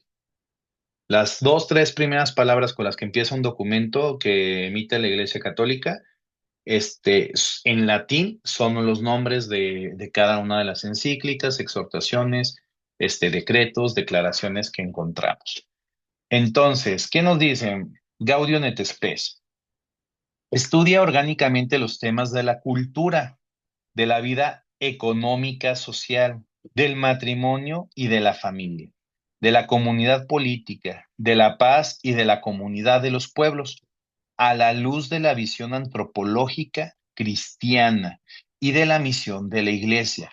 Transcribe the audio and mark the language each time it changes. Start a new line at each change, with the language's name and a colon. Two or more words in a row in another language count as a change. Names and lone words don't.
Spanish: Las 2, 3 primeras palabras con las que empieza un documento que emite la Iglesia Católica, en latín son los nombres de cada una de las encíclicas, exhortaciones, decretos, declaraciones que encontramos. Entonces, ¿qué nos dicen? Gaudium et Spes. Estudia orgánicamente los temas de la cultura, de la vida económica, social, del matrimonio y de la familia, de la comunidad política, de la paz y de la comunidad de los pueblos, a la luz de la visión antropológica cristiana y de la misión de la iglesia.